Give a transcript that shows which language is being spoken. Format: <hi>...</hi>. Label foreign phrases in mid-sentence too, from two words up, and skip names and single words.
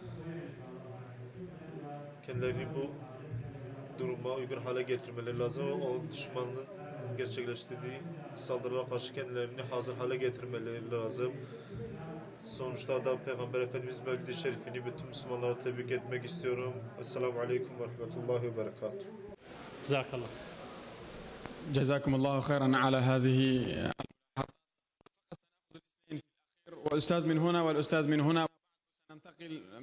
<tr>Kendilerini bu duruma uygun hale getirmeleri lazım. O düşmanın gerçekleştirdiği saldırılara karşı kendilerini hazır hale getirmeleri lazım. Sonuçta da Peygamber Efendimiz Mevlid-i Şerifini bütün Müslümanlara tebrik etmek istiyorum.</tr> <ar>السلام عليكم ورحمة الله وبركاته. Jazakallah. جزاكم الله خيرا على هذه والأستاذ من هنا والأستاذ من هنا ننتقل</ar>